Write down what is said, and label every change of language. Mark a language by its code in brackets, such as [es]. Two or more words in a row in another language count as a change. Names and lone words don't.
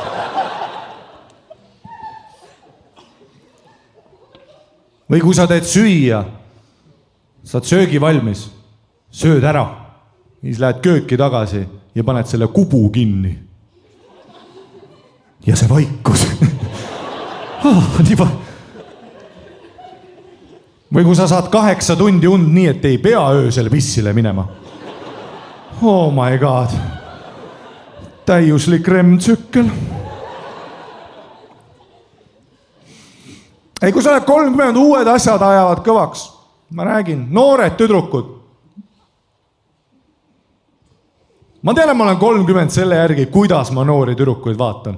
[et] Või kui sa teed süüa, saad söögi valmis, sööd ära, siis lähed kööki tagasi ja paned selle kubu kinni. Ja see vaikus. Või kui sa saad 8 tundi und nii, et ei pea öösel pissile minema. [en] Oh my god. [et] Täiuslik REM-tsükkel. Ei, kui sa oled 30, uued asjad ajavad kõvaks. Ma räägin, noored tüdrukud. Ma tean, et ma olen 30 selle järgi, kuidas ma noori tüdrukuid vaatan.